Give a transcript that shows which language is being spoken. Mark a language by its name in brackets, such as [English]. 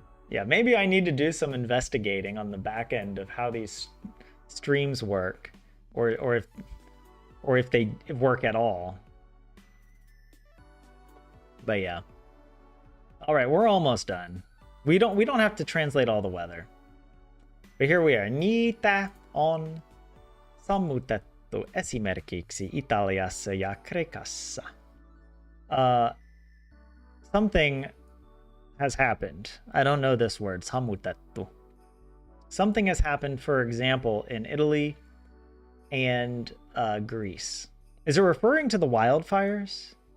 [English] Yeah, maybe I need to do some investigating on the back end of how these streams work, or if they work at all. But yeah. All right, we're almost done. We don't have to translate all the weather. But here we are. [Finnish] Niitä on sammutettu esimerkiksi Italiassa ja Kreikassa. [English] Something has happened. I don't know this word, sammutettu. Something has happened, for example, in Italy and Greece. Is it referring to the wildfires?